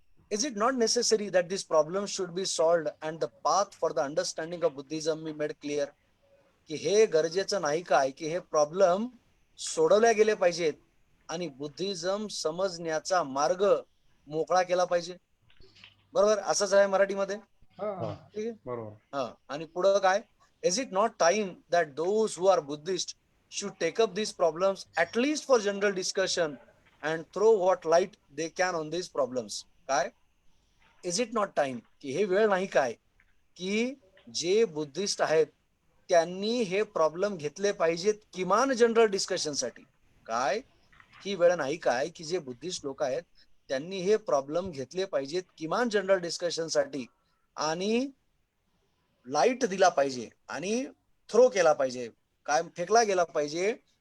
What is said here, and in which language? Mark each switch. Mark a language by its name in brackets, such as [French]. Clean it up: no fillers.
[English] Is it not necessary that this problem should be solved and the path for the understanding of Buddhism be made clear? [Marathi] की हे गरजेचं नाही काय की हे प्रॉब्लेम सोडवल्या गेले पाहिजेत आणि बुद्धिझम समजण्याचा मार्ग मोकळा केला पाहिजे. बरोबर, असंच आहे मराठीमध्ये. हा, ठीक आहे. बरोबर. हा, आणि पुढं काय, [English] Is it not time that those who are Buddhist should take up these problems at least for general discussion and throw what light they can on these problems. [Marathi] काय, [English] is it not time, [Marathi] की हे वेळ नाही काय की जे Buddhist आहेत त्यांनी हे प्रॉब्लेम घेतले पाहिजेत किमान जनरल डिस्कशनसाठी. काय, ही वेळ नाही काय की जे बुद्धिस्ट लोक आहेत त्यांनी हे प्रॉब्लेम घेतले पाहिजेत किमान जनरल डिस्कशनसाठी आणि लाईट दिला पाहिजे आणि थ्रो केला पाहिजे, काय फेकला गेला पाहिजे.